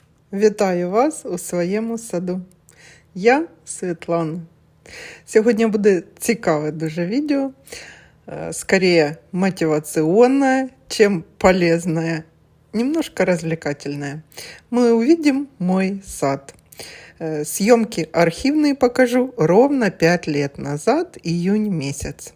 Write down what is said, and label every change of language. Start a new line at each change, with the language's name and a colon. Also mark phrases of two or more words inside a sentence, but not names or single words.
Ukrainian: Вітаю вас у своєму саду. Я Світлана. Сьогодні буде цікаве дуже видео,
Russian: скорее мотивационное, чем полезное, немножко развлекательное. Мы увидим мой сад. Съемки архивные покажу ровно 5 лет назад, июнь месяц.